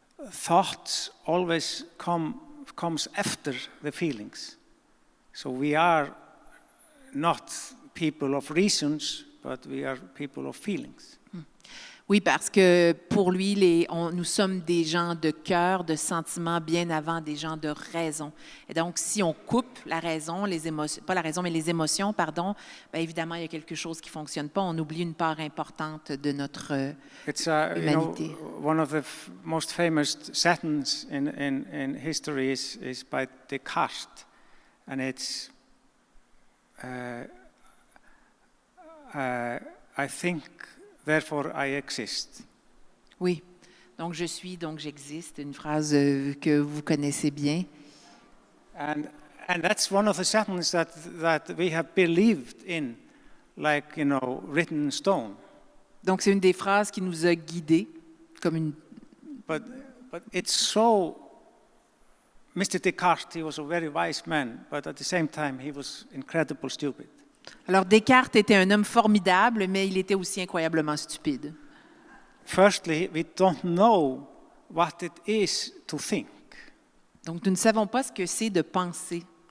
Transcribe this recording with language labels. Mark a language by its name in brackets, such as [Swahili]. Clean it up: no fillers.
[English] Thoughts always comes after the feelings. So we are not people of reasons, but we are people of feelings. [French] Oui, parce que pour lui, nous sommes des gens de cœur, de sentiments, bien avant des gens de raison. Et donc, si on coupe la raison, les émotions, pas la raison, mais les émotions, pardon, bien évidemment, il y a quelque chose qui ne fonctionne pas. On oublie une part importante de notre humanité. [English] One of the most famous sentences in history is by Descartes, and it's I think, therefore I exist. [French] Oui, donc je suis, donc j'existe, une phrase que vous connaissez bien. [English] And that's one of the sentences that we have believed in, like, written in stone. [French] Donc c'est une des phrases qui nous a guidés, comme une... [English] But it's so... Mr. Descartes, he was a very wise man, but at the same time he was incredibly stupid. [French] Alors Descartes était un homme formidable, mais il était aussi incroyablement stupide. [English] Firstly, we don't know what it is to think. [French] Donc nous ne savons pas ce que c'est de penser.